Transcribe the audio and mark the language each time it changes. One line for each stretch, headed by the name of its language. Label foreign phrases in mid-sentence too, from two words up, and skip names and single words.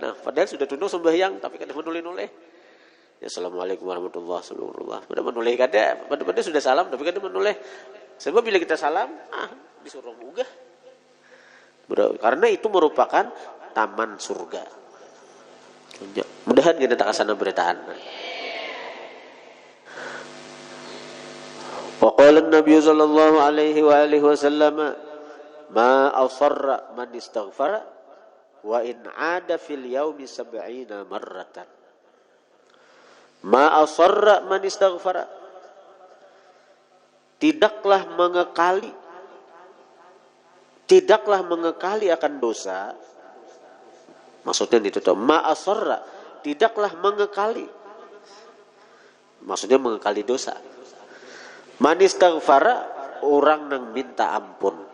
Banjar: Nah, padahal sudah tunduk sembahyang tapi kada menulih-nulih. Ya
Arabic: السلام عليكم ورحمة الله وبركاته.
Banjar: Pada menulih kada, pada sudah salam tapi kada menulih. Sebab bila kita salam, disuruh munggah.
Indonesian: Karena itu merupakan taman surga. Mudahan kita tak kesana beritaan.
Arabic: وقال النبي صلى الله عليه وعلى آله وسلم ما أصر من استغفر وإن عاد في اليوم 70 مرة. ما أصر من استغفر.
Indonesian: Tidaklah mengekali akan dosa. Maksudnya itu tuh
Arabic: ما أصر,
Indonesian: tidaklah mengekali. Maksudnya mengekali dosa.
Arabic: من استغفر,
Indonesian: orang yang minta ampun.